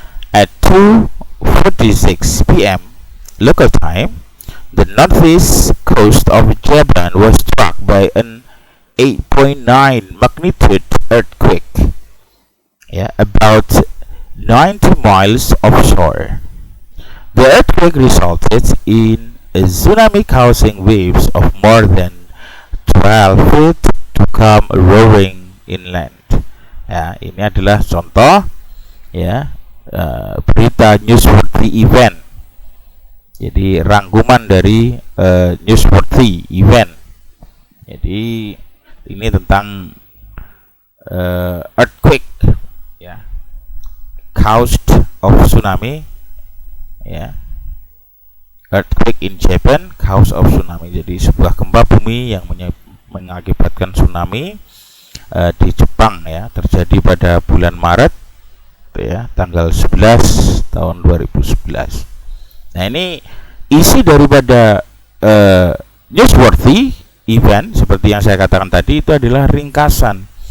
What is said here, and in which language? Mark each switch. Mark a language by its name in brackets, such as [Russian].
[English] At 2:46 p.m. local time, the northeast coast of Japan was struck by an 8.9 magnitude earthquake, yeah, about 90 miles offshore. The earthquake resulted in a tsunami causing waves of more than 12 feet to come roaring inland. [Indonesian] Ya, ini adalah contoh, ya, berita newsworthy event. Jadi rangkuman dari newsworthy event. Jadi ini tentang earthquake, ya, [English] caused of tsunami, [Indonesian] ya. [English] Earthquake in Japan, cause of tsunami. [Indonesian] Jadi sebuah gempa bumi yang mengakibatkan tsunami di Jepang, ya, terjadi pada bulan Maret, ya, tanggal 11 tahun 2011. Nah, ini isi daripada newsworthy event seperti yang saya katakan tadi, itu adalah ringkasan.